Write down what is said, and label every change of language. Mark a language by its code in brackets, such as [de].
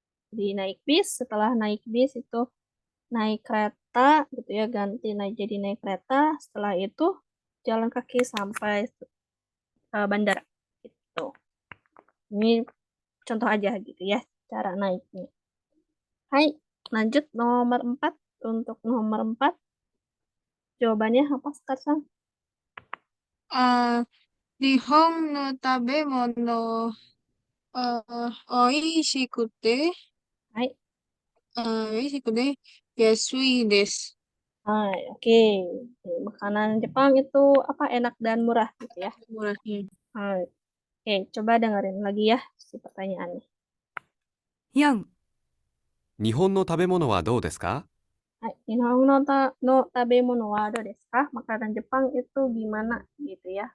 [id] Jadi naik bis, setelah naik bis itu naik kereta gitu ya, ganti jadi naik kereta, setelah itu jalan kaki sampai bandara gitu. Ini contoh aja gitu ya cara naiknya. Hai, lanjut nomor 4. Untuk nomor 4 jawabannya apa sekarang? [ja] 日本の食べ物、美味しくて、 Hai, 美味しくて、安いです。 [id] hai, oke. Makanan Jepang itu apa enak dan murah gitu ya. Murahnya. Hai. Oke, coba dengerin lagi ya si pertanyaannya. 4、 [ja] 日本の食べ物はどうですか？ Hai, Nihon no tabemono wa do desu ka? [id] Makanan Jepang itu gimana gitu ya.